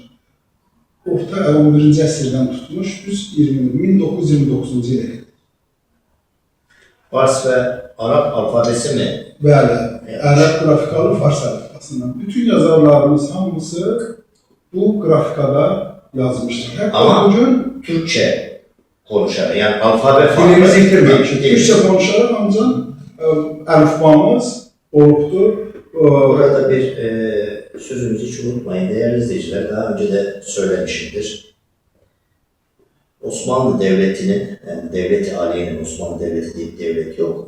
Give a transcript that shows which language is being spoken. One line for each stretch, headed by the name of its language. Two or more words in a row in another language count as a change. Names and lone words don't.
Azerbaijani: Orta 11-ci əsrdən tutmuş, düz 1929-cu ilə gedir. Fars və Arab alfabesi mi? Bəli, ərəb qrafikalı fars əlifbasından. Bütün yazarlarımız hamısı bu qrafikada yazmışdır. Hətta
Turkish: Ama bugün Türkçe konuşan, yani alfabe
Azerbaijani: dilimizi itirməmişik.
Turkish: Değil. Türkçe konuşaraq
Azerbaijani: ancaq əlifbamız olubdur.
Turkish: Burada bir sözümüzü hiç unutmayın değerli izleyiciler. Daha önce de söylemişimdir. Osmanlı Devleti'nin, yani Devlet-i Aliye'nin, Osmanlı Devleti deyip devlet yok.